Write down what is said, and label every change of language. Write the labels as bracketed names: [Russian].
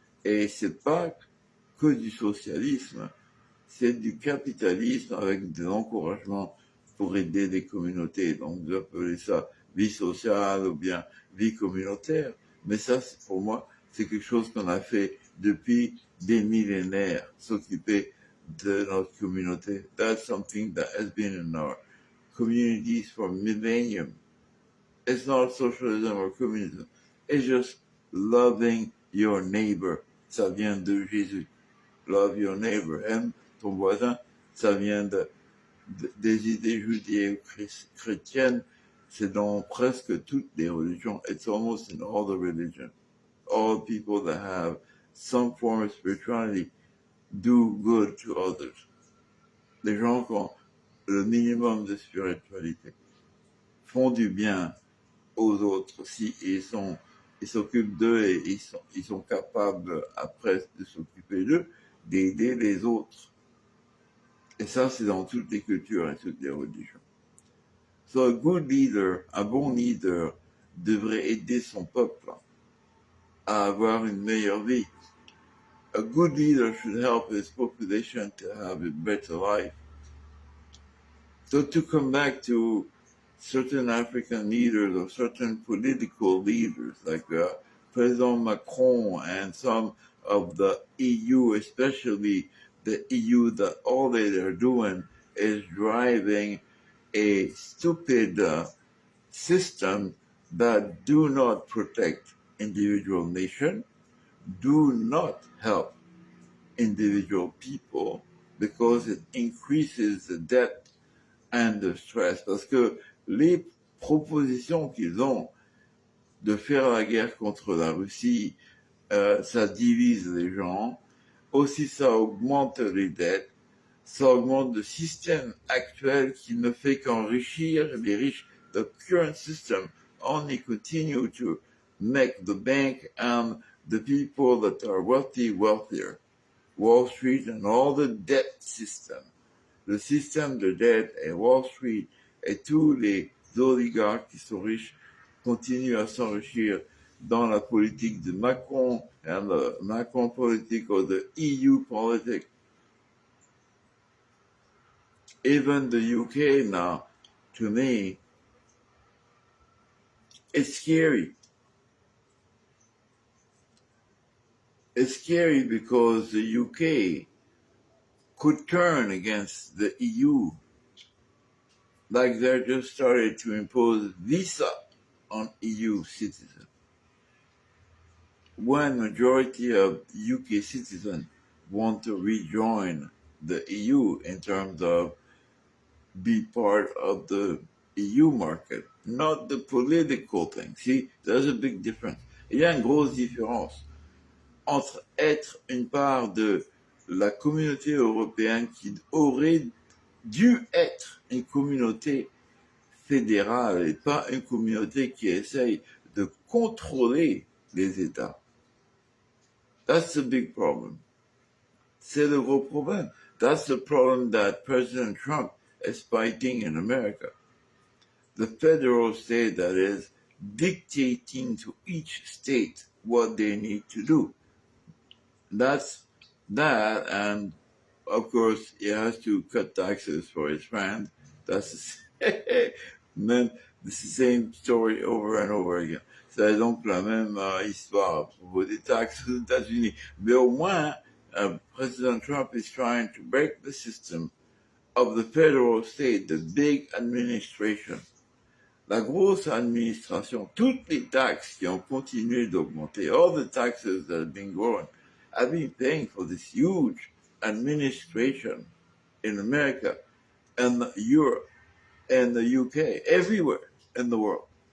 [French] Et c'est pas que du socialisme, c'est du capitalisme avec des encouragements pour aider des communautés. Donc, vous appelez ça vie sociale ou bien vie communautaire. Mais ça, pour moi, c'est quelque chose qu'on a fait depuis des millénaires, s'occuper de notre communauté. [English] That's something that has been in our communities for millennium. It's not socialism or communism. It's just loving your neighbor. [French] Ça vient de Jésus. [English] Love your neighbor. [French] Aime ton voisin. Ça vient des idées judéo-chrétiennes. C'est dans presque toutes les religions. [English] It's almost in all the religions. All people that have some form of spirituality do good to others. [French] Les gens qui ont le minimum de spiritualité font du bien aux autres si ils s'occupent d'eux et ils sont capables après de s'occuper d'eux, d'aider les autres. Et ça, c'est dans toutes les cultures et toutes les religions. [English] So a good leader, [French] un bon leader, devrait aider son peuple à avoir une meilleure vie. [English] A good leader should help his population to have a better life. So to come back to certain African leaders or certain political leaders like President Macron and some of the EU, especially the EU, that all they are doing is driving a stupid system that do not protect individual nation, do not help individual people because it increases the debt and the stress. [French] Parce que les propositions qu'ils ont de faire la guerre contre la Russie, ça divise les gens. Aussi, ça augmente les dettes. Ça augmente le système actuel qui ne fait qu'enrichir les riches. [English] The current system only continue to make the bank and the people that are wealthy wealthier. Wall Street and all the debt system. [French] Le système de dette et Wall Street et tous les oligarques qui sont riches continuent à s'enrichir dans la politique de Macron [English] and the Macron politic or the EU politic. Even the UK now, to me, it's scary. It's scary because the UK could turn against the EU, like they just started to impose visa on EU citizens. When majority of UK citizens want to rejoin the EU in terms of be part of the EU market, not the political thing. See, there's a big difference. [French] Il y a une grosse différence entre être une part de la communauté européenne qui aurait dû être une communauté fédérale et pas une communauté qui essaye de contrôler les États. [English] That's the big problem. [French] C'est le gros problème. [English] That's the problem that President Trump is fighting in America. The federal state that is dictating to each state what they need to do. That's that, and of course, he has to cut taxes for his friends. That's même it's the same story over and over again. [French] C'est donc la même histoire à propos des taxes aux États-Unis. Mais au moins, [English] President Trump is trying to break the system of the federal state, the big administration. [French] La grosse administration, toutes les taxes qui ont continué d'augmenter, [English] all the taxes that have been growing, have been paying for this huge administration in America and Europe and the UK, everywhere in the world.